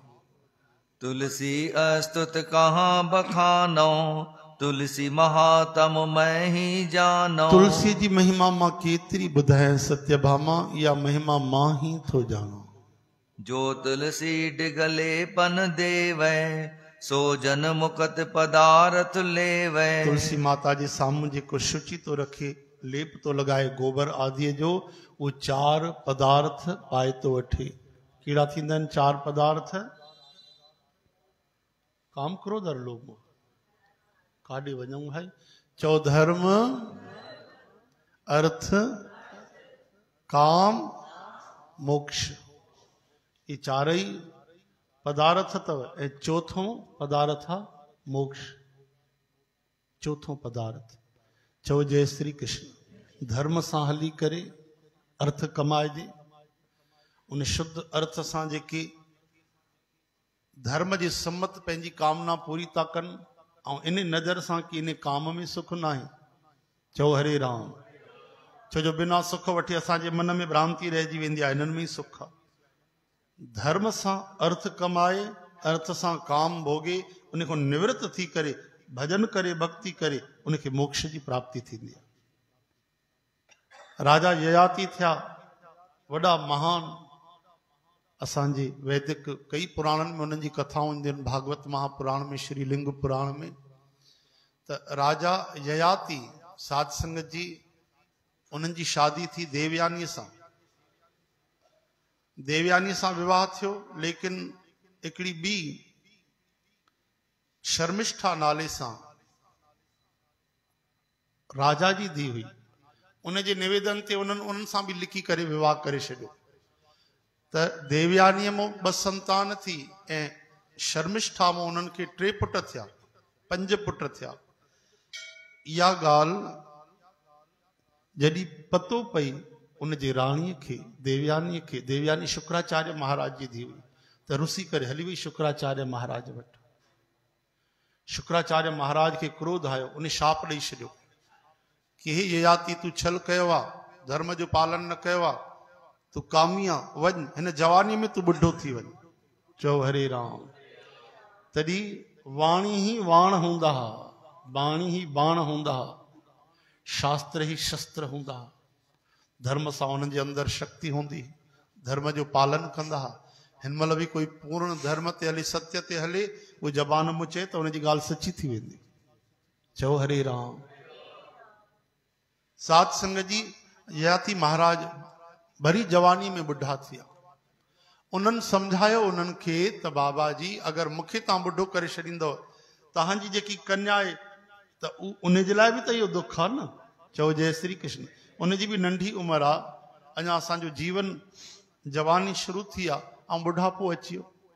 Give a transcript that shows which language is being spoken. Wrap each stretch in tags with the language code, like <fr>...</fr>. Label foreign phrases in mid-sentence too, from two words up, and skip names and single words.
<hi>तुलसी अस्तुत कहाँ बखानो, तुलसी महात्म मैं ही जानो।</hi> <sd>तुलसी जी महिमा मां केतिरी ॿुधायां सत्यभामा, इहा महिमा मां ही थो ॼाणो।</sd> <hi>जो तुलसी डिगले पन देवे, सो जन मुकत पदारथ लेवे।</hi> <sd>तुलसी माता जे साम्हूं जेको शुचि तो रखे, लेप तो लॻाए गोबर आदि जो, उहो 4 पदार्थ पाए तो वठे। कहिड़ा थींदा आहिनि 4 पदार्थ? काम क्रोध और लोभ। काॾे वञूं भाई? चओ धर्म, अर्थ, काम, मोक्ष। ये 4 ही पदार्थ अथव। ऐं चौथों पदार्थ आहे मोक्ष। चौथों पदार्थ। चओ जय श्री कृष्ण। धर्म सां हली करे अर्थ कमाइजे, उन शुद्ध अर्थ सां जेके धर्म जे सम्मत पंहिंजी कामना पूरी था कनि, ऐं इन नज़र सां कि इन काम में सुख न आहे। चओ हरे राम। छो जो बिना सुख वठी असांजे मन में भ्रांति रहिजी वेंदी आहे, इन्हनि में ई सुख आहे। धर्म सां अर्थ कमाए, अर्थ सां काम भोगे, उन खां निवृत्त थी करे भजन करे, भक्ति करे, उनखे मोक्ष जी प्राप्ति थींदी आहे। राजा ययाति थिया, वॾा महान। असांजे वैदिक कई पुराणनि में उन्हनि जी कथाऊं ईंदियूं आहिनि, भागवत महापुराण में, श्री लिंग पुराण में। त राजा ययाति साध संगत जी उन्हनि जी शादी थी देवयानी सां। देवयानी सां विवाह थियो, लेकिन हिकिड़ी ॿी शर्मिष्ठा नाले सां राजा जी धी हुई। उनजे निवेदन ते उन्हनि सां बि लिखी करे विवाह करे छॾियो। त देवयानीअ मां 2 संतान थी ऐं शर्मिष्ठा मां उन्हनि खे 3 पुट थिया, 5 पुट थिया। इहा ॻाल्हि जॾहिं पतो पई उनजे राणीअ खे, देवयानीअ खे, देवयानी शुक्राचार्य महाराज जी धी हुई, त रुसी करे हली वई शुक्राचार्य महाराज वटि। शुक्राचार्य महाराज खे क्रोध आयो, उन शाप ॾेई छॾियो कि हे ययाति, तूं छल कयो आहे, धर्म जो पालन न कयो आहे, तूं कामी आहे, वञ हिन जवानी में तूं बुढ़ो थी वञ। चओ हरे राम। तॾहिं वाणी ही वाण हूंदा, बाणी ही बाण हूंदा, शास्त्र ही शस्त्र हूंदा। धर्म सां उन्हनि जे अंदरि शक्ति हूंदी, धर्म जो पालन कंदा। हिन महिल बि कोई पूर्ण धर्म ते हले, सत्य ते हले, उहो जबान मुचे त उनजी ॻाल्हि सची थी वेंदी। चओ हरे राम। साध संगत जी, ययाति महाराज भरी जवानी में बुढ़ा थिया। उन्हनि सम्झायो उन्हनि खे त बाबा जी, अगरि मूंखे तव्हां बुढ़ो करे छॾींदव, तव्हांजी जेकी कन्या आहे त उन जे लाइ बि त इहो दुख आहे न। चओ जय श्री कृष्ण। उनजी बि नंढी उमिरि आहे, अञा असांजो जीवन जवानी शुरू थी आहे ऐं बुढ़ापो अची वियो।</sd>